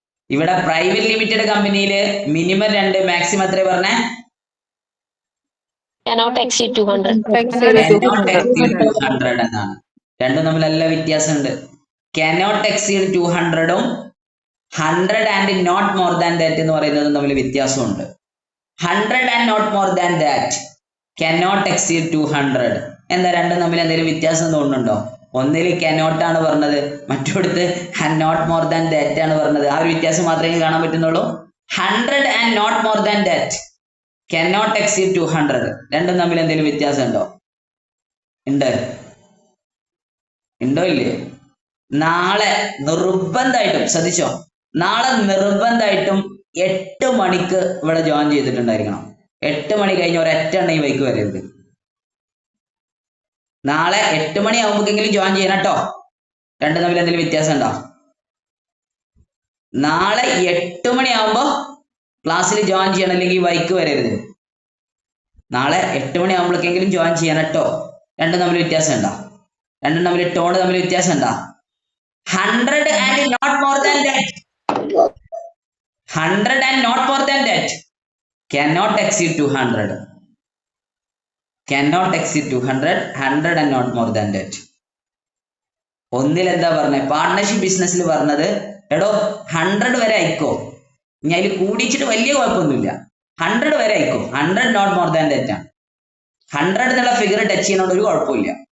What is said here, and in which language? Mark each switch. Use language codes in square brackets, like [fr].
[ml] ഇവിടെ private limited കമ്പനിയിൽ minimum 2, maximum എത്ര പറഞ്ഞേ? [en] cannot exceed 200. cannot exceed 200 [ml] എന്നാണ്. രണ്ടും തമ്മിൽ നല്ല വ്യത്യാസമുണ്ട്. [en] cannot exceed 200ഉം 100 and not more than that [ml] എന്ന് പറയുന്നതും തമ്മിൽ വ്യത്യാസമുണ്ട്. [en] 100 and not more than that cannot exceed 200. [ml] എന്താ രണ്ടും തമ്മിൽ എന്തെങ്കിലും വ്യത്യാസം തോന്നുന്നുണ്ടോ? ഒന്നിൽ cannot ആണ് പറഞ്ഞത്, മറ്റൊടുത്ത് [en] not more than that [ml] ആണ് പറഞ്ഞത്. ആ ഒരു വ്യത്യാസം മാത്രമേ കാണാൻ പറ്റുന്നുള്ളൂ. [en] 100 and not more than that cannot exceed 200. [ml] രണ്ടും തമ്മിൽ എന്തെങ്കിലും വ്യത്യാസം ഉണ്ടോ? ഉണ്ടോ ഇല്ലേ? നാളെ നിർബന്ധമായിട്ടും ശ്രദ്ധിച്ചോ, നാളെ നിർബന്ധമായിട്ടും 8 മണിക്ക് ഇവിടെ ജോയിൻ ചെയ്തിട്ടുണ്ടായിരിക്കണം. 8 മണി കഴിഞ്ഞ് ഒരൊറ്റ എണ്ണ ഈ വൈക്ക് വരരുത്. നാളെ 8 മണി ആകുമ്പോഴെങ്കിലും ജോയിൻ ചെയ്യണം കേട്ടോ. രണ്ടും തമ്മിൽ എന്തെങ്കിലും വ്യത്യാസം ഉണ്ടോ? നാളെ 8 മണി ആകുമ്പോ ക്ലാസ്സിൽ ജോയിൻ ചെയ്യണം, അല്ലെങ്കിൽ വൈക്ക് വരരുത്. നാളെ 8 മണി ആകുമ്പോഴേക്കെങ്കിലും ജോയിൻ ചെയ്യണം കേട്ടോ. രണ്ടും തമ്മിൽ വ്യത്യാസം ഉണ്ടോ? രണ്ടും തമ്മിൽ ടോൺ തമ്മിൽ വ്യത്യാസം ഉണ്ടോ? [en] 100 and not more than that 100 and not more than that cannot exceed 200. cannot exceed 200. 100 and not more than that. [ml] ഒന്നിൽ എന്താ പറഞ്ഞത്? പാർട്ട്ണർഷിപ്പ് ബിസിനസ്സിൽ പറഞ്ഞത് എടോ 100 വരെ അയക്കോ, ഇനി അതിൽ കൂടിച്ചിട്ട് വലിയ കുഴപ്പമൊന്നുമില്ല. 100 വരെ അയക്കോ, 100 [en] not more than that [ml] ആണ്. 100 എന്നുള്ള ഫിഗർ ടച്ച് ചെയ്യുന്നതുകൊണ്ട് ഒരു കുഴപ്പമില്ല.